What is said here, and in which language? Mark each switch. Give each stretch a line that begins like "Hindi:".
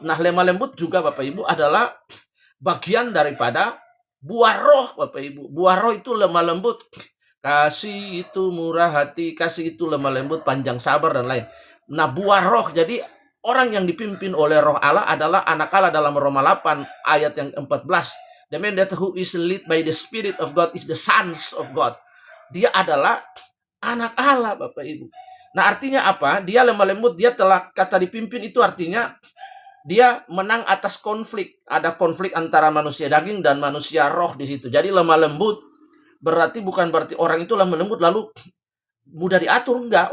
Indonesian: Nah, lemah lembut juga Bapak Ibu adalah bagian daripada buah roh Bapak Ibu. Buah roh itu lemah lembut. Kasih itu murah hati, kasih itu lemah lembut, panjang sabar, dan lain. Nah, buah roh. Jadi orang yang dipimpin oleh roh Allah adalah anak Allah dalam Roma 8 ayat yang 14.
English: The man that who is led by the Spirit of God is the sons of God.
Indonesian: Dia adalah anak Allah Bapak Ibu. Nah artinya apa? Dia lemah lembut, dia telah kata dipimpin, itu artinya dia menang atas konflik. Ada konflik antara manusia daging dan manusia roh di situ. Jadi lemah lembut bukan berarti orang itu lemah lembut lalu mudah diatur. Enggak.